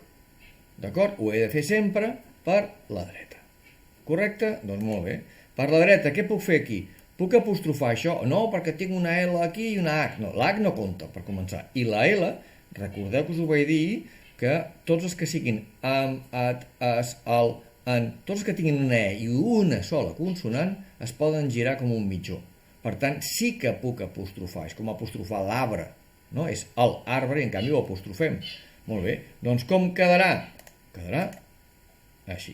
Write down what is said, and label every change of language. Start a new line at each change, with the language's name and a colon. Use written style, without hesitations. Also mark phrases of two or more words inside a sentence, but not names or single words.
Catalan: D'acord? Ho he de fer sempre per la dreta. Correcte? Doncs molt bé. Per la dreta, què puc fer aquí? Puc apostrofar això? No, perquè tinc una L aquí i una H. No, l'H no compta, per començar. I la L, recordeu que us ho vaig dir, que tots els que siguin am, at, as, al, en, tots els que tinguin una E i una sola consonant es poden girar com un mitjó. Per tant, sí que puc apostrofar. És com apostrofar l'arbre. És l'arbre i en canvi ho apostrofem. Molt bé. Doncs com quedarà? Quedarà així.